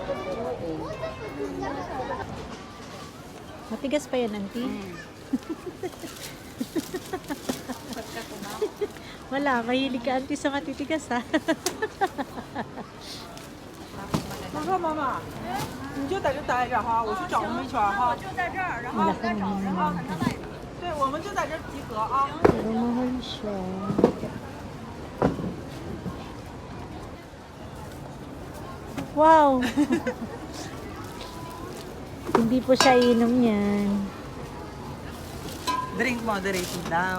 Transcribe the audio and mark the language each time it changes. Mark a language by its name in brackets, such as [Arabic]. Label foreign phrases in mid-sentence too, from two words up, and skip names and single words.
[Filipino] Matigas pa yan, auntie. Wala, mahilig ka, auntie, sa matitigas, ha? Mama, [Chinese] 你就在这待着哈，我去找我们一圈哈。就在这儿，然后再找，然后很快。对，我们就在这儿集合啊。 [Filipino] Pero mahal siya. Wow! Hindi po siya inom yan. [English] Drink moderated daw.